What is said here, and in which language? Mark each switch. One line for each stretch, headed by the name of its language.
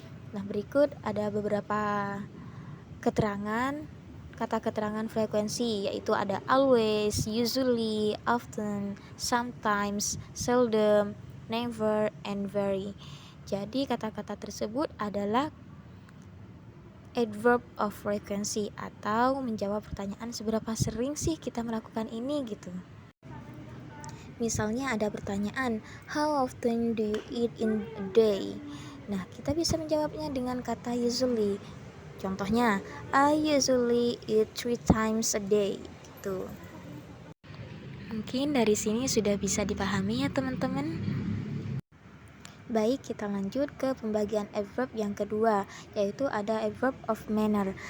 Indonesian: Nah, berikut ada beberapa keterangan kata keterangan frekuensi, yaitu ada always, usually, often, sometimes, seldom, never, and very. Jadi kata-kata tersebut adalah adverb of frequency atau menjawab pertanyaan seberapa sering sih kita melakukan ini gitu. Misalnya ada pertanyaan,
English: how often do you eat in a day?
Indonesian: Nah, kita bisa menjawabnya dengan kata usually. Contohnya,
English: I usually eat 3 times a day
Indonesian: gitu. Mungkin dari sini sudah bisa dipahami ya teman-teman. Baik, kita lanjut ke pembagian adverb yang kedua, yaitu ada adverb of manner.